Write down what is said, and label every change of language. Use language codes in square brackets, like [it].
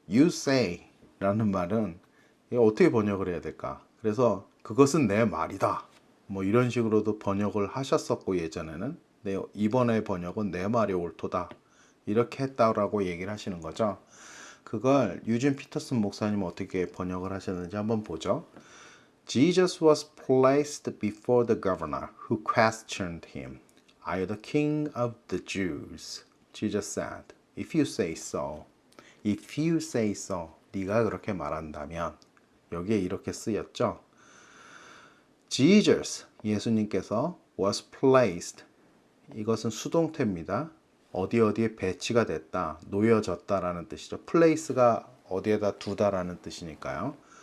[en] You say [ko] 라는 말은 어떻게 번역을 해야 될까? 그래서 그것은 내 말이다. 뭐 이런 식으로도 번역을 하셨었고 예전에는. 이번에 번역은 내 말이 옳도다. 이렇게 했다라고 얘기를 하시는 거죠. 그걸 유진 피터슨 목사님 어떻게 번역을 하셨는지 한번 보죠. [en] Jesus was placed before the governor who questioned him. Are you the king of the Jews? Jesus said, If you say so. If you say so. [ko] 네가 그렇게 말한다면. 여기에 이렇게 쓰였죠. [en] Jesus, [ko] 예수님께서 [en] was placed. [ko] 이것은 수동태입니다. 어디에 배치가 됐다, 놓여졌다라는 뜻이죠. place가 어디에다 두다라는 뜻이니까요.